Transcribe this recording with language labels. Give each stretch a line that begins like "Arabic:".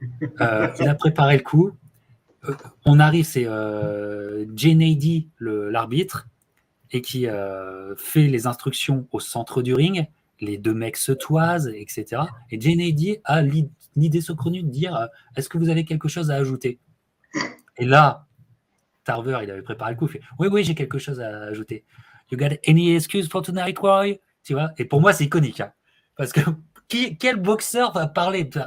French: Il a préparé le coup. On arrive, c'est Jay Nady, l'arbitre, et qui fait les instructions au centre du ring. Les 2 mecs se toisent, etc. Et Jay Nady a l'idée saugrenue de dire est-ce que vous avez quelque chose à ajouter? Et là, Tarver, il avait préparé le coup, il fait oui, j'ai quelque chose à ajouter.
English: You got any excuse for tonight, Roy?
French: Tu vois? Et pour moi, c'est iconique. Hein, parce que quel boxeur va parler?